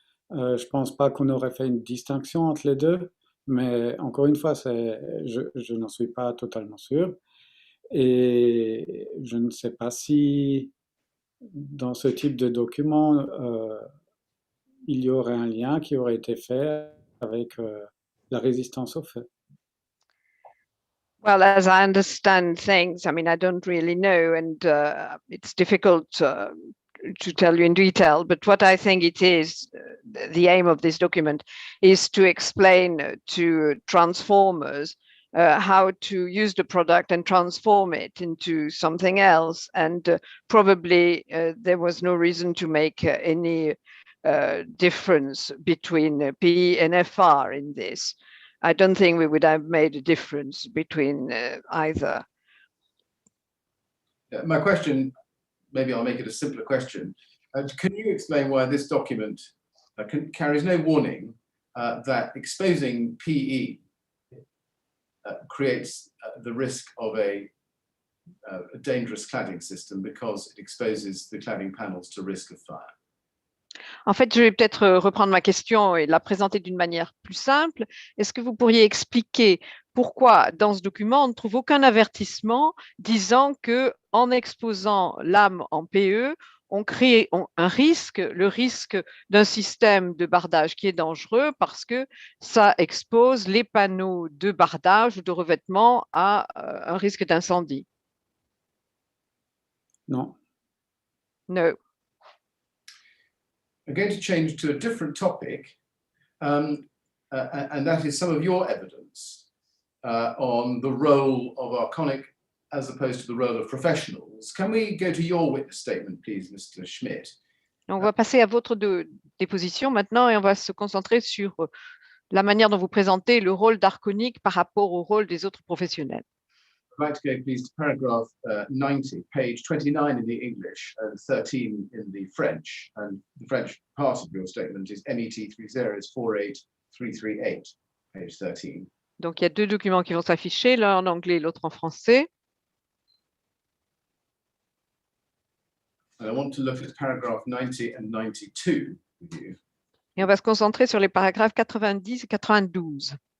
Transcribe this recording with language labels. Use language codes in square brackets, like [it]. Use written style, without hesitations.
[fr] Je pense pas qu'on aurait fait une distinction entre les deux, mais encore une fois, je n'en suis pas totalement sûr. Et je ne sais pas si dans ce type de document, il y aurait un lien qui aurait été fait avec la résistance au feu. [en] Well, as I understand things, I mean, I don't really know, and it's difficult to tell you in detail, but what I think it is, the aim of this document is to explain to transformers how to use the product and transform it into something else. And probably there was no reason to make any difference between PE and FR in this. I don't think we would have made a difference between either. My question, maybe I'll make it a simpler question. Can you explain why this document carries no warning that exposing PE creates the risk of a dangerous cladding system because it exposes the cladding panels to risk of fire? [fr] En fait, je vais peut-être reprendre ma question et la présenter d'une manière plus simple. Est-ce que vous pourriez expliquer pourquoi dans ce document, on ne trouve aucun avertissement disant que en exposant l'âme en PE, on crée un risque, le risque d'un système de bardage qui est dangereux parce que ça expose les panneaux de bardage ou de revêtement à un risque d'incendie? Non. [en] No. I'm going to change to a different topic, and that is some of your evidence on the role of Arconic as opposed to the role of professionals. Can we go to your witness statement, please, Mr. Schmidt? [fr] On va passer à votre déposition maintenant et on va se concentrer sur la manière dont vous présentez le rôle d'Arconic par rapport au rôle des autres professionnels. [en] I'd like to go, please, to paragraph 90, page 29 in the English and 13 in the French. And the French part of your statement is MET 30 is 48338, page 13. [fr] Donc, il y a deux documents qui vont s'afficher, l'un en anglais et l'autre en français. [en] And I want to look at paragraph 90 and 92 with you. [fr] Et on va se concentrer sur les paragraphes 90 et 92.